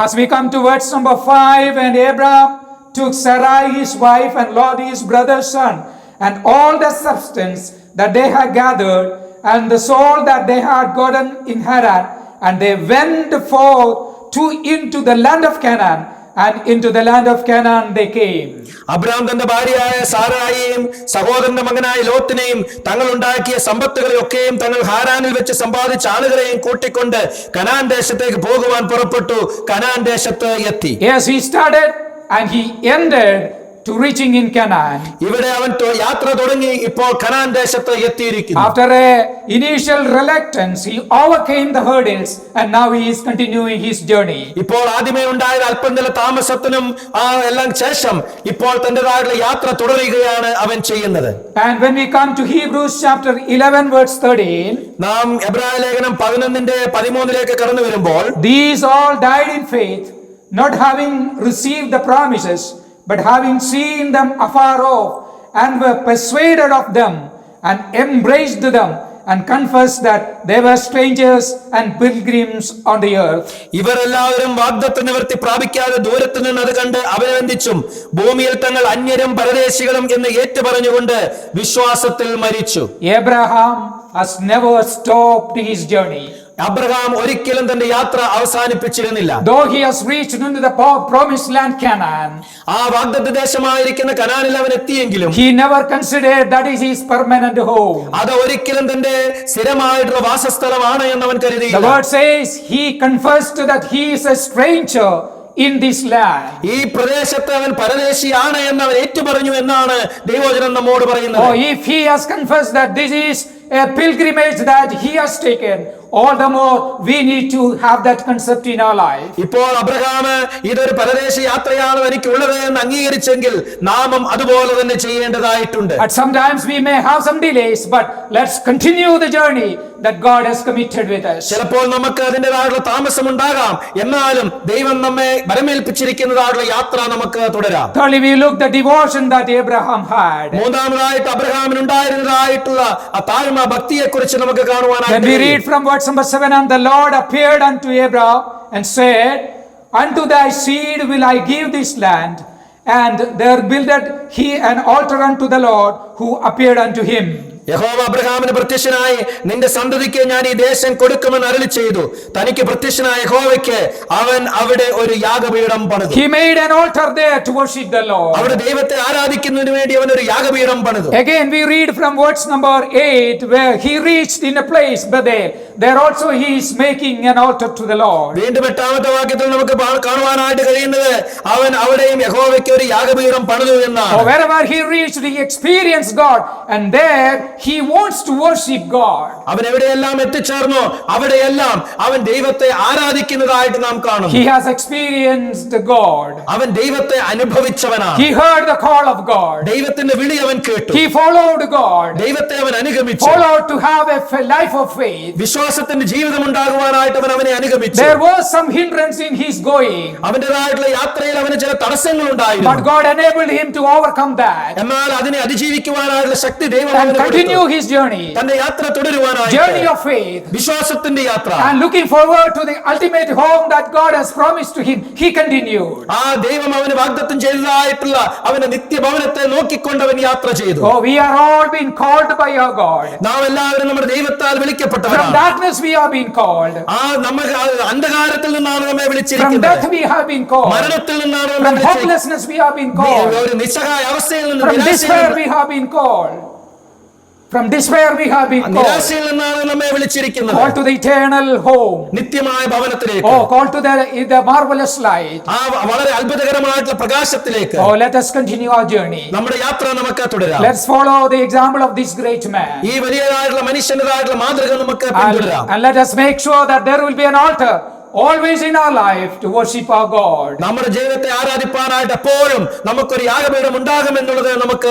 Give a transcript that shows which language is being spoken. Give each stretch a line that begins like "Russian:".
English: As we come to verse number 5, and Abraham took Sarai his wife and Lot his brother's son, and all the substance that they had gathered, and the soul that they had gotten in Haran, and they went forth into the land of Canaan, and into the land of Canaan they came.
Malayalam: Abraham തന്റെ ഭാര്യയായ സാറായിയെയും സഹോദരന്റെ മകനായ ലോത്തിനെയും തങ്ങൾ ഉണ്ടാക്കിയ സമ്പത്തുകളെയൊക്കെയും തങ്ങൾ ഹാരാനിൽ വെച്ച് സമ്പാദിച്ച ആളുകളെയും കൂട്ടിക്കൊണ്ട് Canaan ദേശത്തേക്ക് പോകുവാൻ പുറപ്പെട്ടു. കനാൻ ദേശത്ത് എത്തി.
English: Yes, he started and he ended to reaching in Canaan.
Malayalam: ഇവിടെ അവൻ യാത്ര തുടങ്ങി, ഇപ്പോൾ കനാൻ ദേശത്ത് എത്തിയിരിക്കുന്നു.
English: After a initial reluctance, he overcame the hurdles and now he is continuing his journey.
Malayalam: ഇപ്പോൾ ആദ്യമേ ഉണ്ടായ അല്പം ചില താമസത്തിനും എല്ലാം ശേഷം ഇപ്പോൾ തന്റേതായുള്ള യാത്ര തുടരുകയാണ് അവൻ ചെയ്യുന്നത്.
English: And when we come to Hebrews chapter 11 verse 13,
Malayalam: നാം എബ്രായ ലേഖനം 11:13 കടന്നു വരുമ്പോൾ,
English: these all died in faith, not having received the promises, but having seen them afar off, and were persuaded of them, and embraced them, and confessed that they were strangers and pilgrims on the earth.
Malayalam: ഇവരെല്ലാവരും വാഗ്ദത്ത നിവൃത്തി പ്രാപിക്കാതെ ദൂരത്തു നിന്ന് അത് കണ്ട് അഭിനന്ദിച്ചും ഭൂമിയിൽ തങ്ങൾ അന്യരും പരദേശികളും എന്ന് ഏറ്റുപറഞ്ഞുകൊണ്ട് വിശ്വാസത്തിൽ മരിച്ചു.
English: Abraham has never stopped his journey.
Malayalam: Abraham ഒരിക്കലും തന്റെ യാത്ര അവസാനിപ്പിച്ചിരുന്നില്ല.
English: Though he has reached into the promised land Canaan,
Malayalam: ആ വാഗ്ദത്ത ദേശമായിരിക്കുന്ന കനാനിൽ അവൻ എത്തിയെങ്കിലും
English: he never considered that is his permanent home.
Malayalam: അത് ഒരിക്കലും തന്റെ സ്ഥിരമായിട്ടുള്ള വാസസ്ഥലമാണ് എന്ന് അവൻ
English: The
Malayalam: കരുതിയില്ല.
English: word says he confessed that he is a stranger in this land.
Malayalam: ഈ പ്രദേശത്ത് അവൻ പരദേശിയാണ് എന്ന് അവൻ ഏറ്റുപറഞ്ഞു എന്നാണ് ദൈവവചനം നമ്മോട് പറയുന്നത്.
English: Oh, if he has confessed that this is a pilgrimage that he has taken, all the more we need to have that concept in our life.
Malayalam: ഇപ്പോൾ അബ്രഹാം ഇതൊരു പരദേശ യാത്രയാണ് എനിക്കുള്ളത് എന്ന് അംഗീകരിച്ചെങ്കിൽ നാമും അതുപോലെ തന്നെ ചെയ്യേണ്ടതായിട്ടുണ്ട്.
English: At sometimes we may have some delays, but let's continue the journey that God has committed with us.
Malayalam: ചിലപ്പോൾ നമുക്ക് അതിൻ്റെതായുള്ള താമസം ഉണ്ടാകാം, എന്നാലും ദൈവം നമ്മെ വരമേൽപ്പിച്ചിരിക്കുന്നതായുള്ള യാത്ര നമുക്ക് തുടരാം.
English: Thirdly, we look the devotion that Abraham had.
Malayalam: മൂന്നാമതായിട്ട് അബ്രഹാമിനുണ്ടായിരുന്നതായിട്ടുള്ള ആ താഴ്മ ഭക്തിയെ കുറിച്ച് നമുക്ക്
English: When we
Malayalam: കാണുവാനായിട്ട്
English: read from verse number 7, and the Lord appeared unto Abraham and said, unto thy seed will I give this land. And there builded he an altar unto the Lord who appeared unto him.
Malayalam: യഹോവ അബ്രഹാമിന് പ്രത്യക്ഷനായി നിന്റെ സന്തതിക്ക് ഞാൻ ഈ ദേശം കൊടുക്കുമെന്ന് അരുളി ചെയ്തു. തനിക്ക് പ്രത്യക്ഷനായ യഹോവയ്ക്ക് അവൻ അവിടെ ഒരു യാഗപീഠം പണിതു.
English: He made an altar there to worship the Lord.
Malayalam: അവിടെ ദൈവത്തെ ആരാധിക്കുന്നതിന് വേണ്ടി അവൻ ഒരു യാഗപീഠം പണിതു.
English: Again we read from verse number 8 where he reached in a place Bethel. There also he is making an altar to the Lord.
Malayalam: വീണ്ടും 8ാമത്തെ വാക്യത്തിൽ നമുക്ക് കാണുവാനായിട്ട് കഴിയുന്നത് അവൻ അവിടെയും യഹോവയ്ക്ക് ഒരു യാഗപീഠം പണിതു എന്നാണ്.
English: So wherever he reached, he experienced God, and there he wants to worship God.
Malayalam: അവൻ എവിടെയെല്ലാം എത്തിച്ചേർന്നോ അവിടെയെല്ലാം അവൻ ദൈവത്തെ ആരാധിക്കുന്നതായിട്ട് നാം കാണുന്നു.
English: He has experienced God.
Malayalam: അവൻ ദൈവത്തെ അനുഭവിച്ചവനാണ്.
English: He heard the call of God.
Malayalam: ദൈവത്തിന്റെ വിളി അവൻ കേട്ടു.
English: He followed God.
Malayalam: ദൈവത്തെ അവൻ അനുഗമിച്ചു.
English: Followed to have a life of faith.
Malayalam: വിശ്വാസത്തിന്റെ ജീവിതം ഉണ്ടാകുവാനായിട്ട് അവനെ അനുഗമിച്ചു.
English: There was some hindrance in his going,
Malayalam: അവന്റേതായിട്ടുള്ള യാത്രയിൽ അവന് ചില തടസ്സങ്ങൾ ഉണ്ടായിരുന്നു.
English: but God enabled him to overcome that
Malayalam: എന്നാൽ അതിനെ അതിജീവിക്കുവാനായുള്ള ശക്തി ദൈവം
English: and
Malayalam: അവന് കൊടുത്തു.
English: continue his journey.
Malayalam: തന്റെ യാത്ര
English: Journey
Malayalam: തുടരുവാനായിട്ട്
English: of faith.
Malayalam: വിശ്വാസത്തിന്റെ യാത്ര
English: And looking forward to the ultimate home that God has promised to him, he continued.
Malayalam: ആ ദൈവം അവന് വാഗ്ദത്തം ചെയ്തതായിട്ടുള്ള അവന്റെ നിത്യഭവനത്തെ നോക്കിക്കൊണ്ട് അവൻ യാത്ര ചെയ്തു.
English: Oh, we are all being called by our God.
Malayalam: നാം എല്ലാവരും നമ്മുടെ ദൈവത്താൽ
English: From
Malayalam: വിളിക്കപ്പെട്ടവരാണ്.
English: darkness we are being called.
Malayalam: ആ നമ്മൾ അന്ധകാരത്തിൽ നിന്നാണ് നമ്മെ
English: From
Malayalam: വിളിച്ചിരിക്കുന്നത്.
English: death we have been called.
Malayalam: മരണത്തിൽ നിന്നാണ് നമ്മെ
English: From
Malayalam: വിളിച്ചിരിക്കുന്നത്.
English: hopelessness we have been called.
Malayalam: ഒരു നിസ്സഹായ അവസ്ഥയിൽ നിന്ന്
English: From despair we have been called. From despair we have been called.
Malayalam: നിരാശയിൽ നിന്നാണ് നമ്മെ വിളിച്ചിരിക്കുന്നത്.
English: Called to the eternal home.
Malayalam: നിത്യമായ ഭവനത്തിലേക്ക്.
English: Oh, called to the marvelous light.
Malayalam: ആ വളരെ അത്ഭുതകരമായിട്ടുള്ള പ്രകാശത്തിലേക്ക്.
English: Oh, let us continue our journey.
Malayalam: നമ്മുടെ യാത്ര നമുക്ക് തുടരാം.
English: Let's follow the example of this great man.
Malayalam: ഈ വലിയതായിട്ടുള്ള മനുഷ്യന്റേതായിട്ടുള്ള മാതൃക നമുക്ക് പിന്തുടരാം.
English: And let us make sure that there will be an altar always in our life to worship our God.
Malayalam: നമ്മുടെ ജീവിതത്തെ ആരാധിപ്പാനായിട്ട് എപ്പോഴും നമുക്കൊരു യാഗപീഠം ഉണ്ടാകുമെന്നുള്ളത് നമുക്ക്